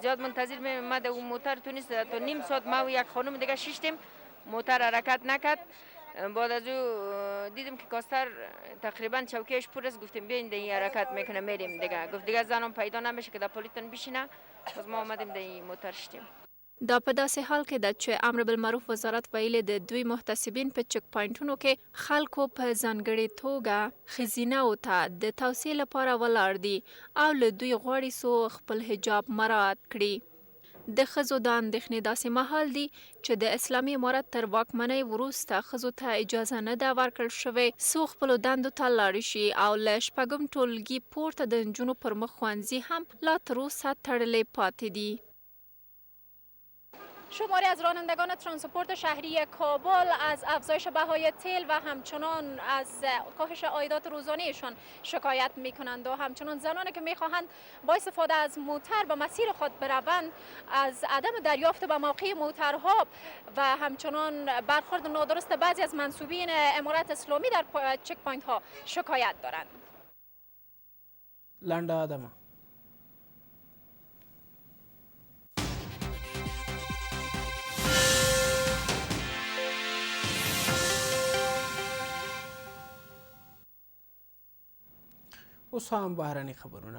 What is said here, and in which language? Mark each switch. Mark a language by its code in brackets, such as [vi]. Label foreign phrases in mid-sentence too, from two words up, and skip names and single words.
[fa] زیاد منتظر میمد اون موتر تونیست تا نیم ساعت ما و یک خانم دیگه شیشتیم، موتر حرکت نکرد. بعد از او دیدیم که کاستر تقریبا چوکیش پر است، گفتیم بیاین این حرکت میکنه میریم دیگه. گفت دیگه زنم پیدا نمیشه که در پلیتون بشینه. باز ما آمدیم در این موتر شدیم. [ps] دا په داسې حال کې ده چې امر بالمعروف وزارت ویلي د دوی محتسبین په چک پاینټونو کې خلکو په ځانګړې توګه ښځینهو ته د توصیې لپاره ولاړ دي او له دوی غواړي څو خپل حجاب مراعات کړي. د ښځو د اندېښنې داسې مهال دي چې د اسلامي امارت تر واکمنۍ وروسته ښځو ته اجازه نه ده ورکړل شوې څو خپلو دندو ته لاړې شي او له شپږم ټولګي پورته د نجونو پر مخ ښوونځي هم لا تراوسه تړلې پاتې دي. [fa] شماری از رانندگان ترانسپورت شهری کابل از افزایش بهای تیل و همچنان از کاهش عایدات روزانهشان شکایت میکنند و همچنان زنانی که میخواهند با استفاده از موتر به مسیر خود بروند از عدم دریافت به موقع موترها و همچنان برخورد نادرست بعضی از منسوبین امارت اسلامی در چک پوینت ها شکایت دارند. [ps] لنډه ادمه اوس هم بهرني خبرونه.